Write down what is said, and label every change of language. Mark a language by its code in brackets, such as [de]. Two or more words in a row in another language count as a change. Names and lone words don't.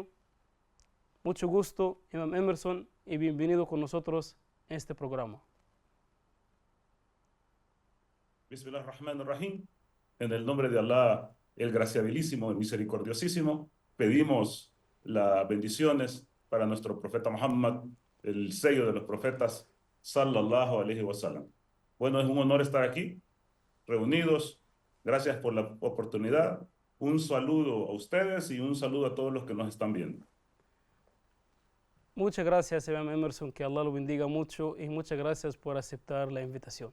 [es] Mucho gusto, imam Emerson, y bienvenido con nosotros en este programa. [ar] بسم الله الرحمن الرحيم. [es] En el nombre de Allah, el graciabilísimo, el misericordiosísimo, pedimos las bendiciones para nuestro profeta Muhammad, el sello de los profetas, [ar] صلى الله عليه وسلم. [es] Bueno, es un honor estar aquí, reunidos. Gracias por la oportunidad. Un saludo a ustedes y un saludo a todos los que nos están viendo. Muchas gracias, imam Emerson, que Allah lo bendiga mucho y muchas gracias por aceptar la invitación.